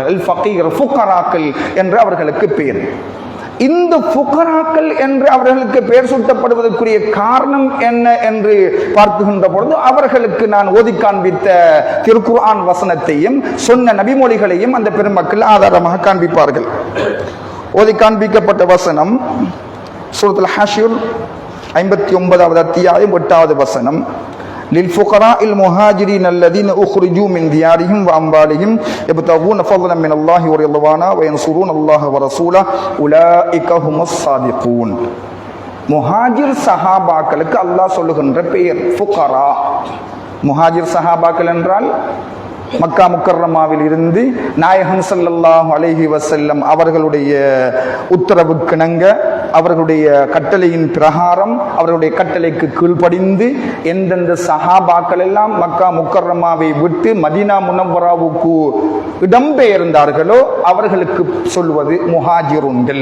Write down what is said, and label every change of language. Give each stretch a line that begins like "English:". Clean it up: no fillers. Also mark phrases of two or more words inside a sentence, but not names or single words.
Arabic: الفقير,
Tamil: ஃபுகராக்கள் என்று அவர்களுக்கு பெயர். இந்த ஃபுகராக்கள் என்று அவர்களுக்கு பெயர் சூட்டப்படுவதற்குரிய காரணம் என்ன என்று பார்க்குகின்ற பொழுது அவர்களுக்கு நான் ஓதி காண்பித்த திருக்குர்ஆன் வசனத்தையும் சொன்ன நபிமொழிகளையும் அந்த பெருமக்கள் ஆதாரமாக காண்பிப்பார்கள். ஓதி காண்பிக்கப்பட்ட வசனம் சூரத்துல் ஹஷ்ர் 59வது அத்தியாயம் 8வது வசனம்.
Arabic: للفقراء المهاجرين الذين أخرجوا من ديارهم وأموالهم يبتغون فضلا من الله ورضوانا وينصرون الله ورسوله أولئك هم الصادقون.
Tamil: முஹாஜிர் சஹாபாக்களுக்கு அல்லாஹ் சொல்லுகின்ற பெயர் ஃபுகரா. முஹாஜிர் சஹாபாக்கள் என்றால் மக்கா முக்கர்ரமாவில் இருந்து நாயகம்
Arabic: صلى الله عليه وسلم
Tamil: அவர்களுடைய உத்தரவுக்கிணங்க அவர்களுடைய கட்டளையின் பிரகாரம் அவர்களுடைய கட்டளைக்கு கீழ்ப்படிந்து எந்தெந்த சஹாபாக்கள் எல்லாம் மக்கா முக்கர்ரமாவை விட்டு மதீனா முனவ்வராவுக்கு இடம்பெயர்ந்தார்களோ அவர்களுக்கு சொல்வது முஹாஜிருன்கள்.